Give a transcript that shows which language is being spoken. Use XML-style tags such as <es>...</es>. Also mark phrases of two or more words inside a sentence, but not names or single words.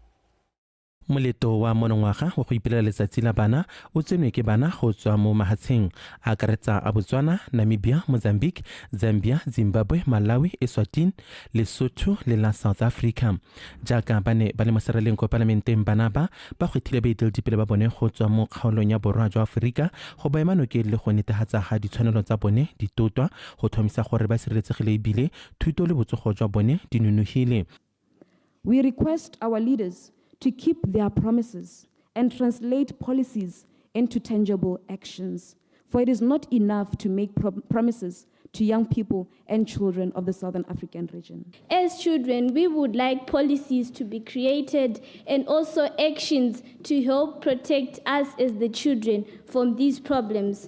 <tn>Moleto wa monongwaga go ipelela letsatsi la bana o tsenwe ke bana go tswa mo mahatsheng a akaretsa a Botswana, Namibia, Mozambique, Zambia, Zimbabwe, Malawi, Eswatini, Lesotho le la South Africa. Jaaka ba ne ba le mo sereleng ko parlamenteng bana ba kgwethile baeteledipele ba bone go tswa mo kgaolong ya borwa jwa Afrika go ba emanokeng le go netefatsa ga ditshwanelo tsa bone di totwa go tlhomisa gore ba sireletsegile ebile thuto le botsogo jwa bone di nonofile.</tn> <en>We request our leaders to keep their promises and translate policies into tangible actions. For it is not enough to make promises to young people and children of the Southern African region. As children, we would like policies to be created and also actions to help protect us as the children from these problems.</en>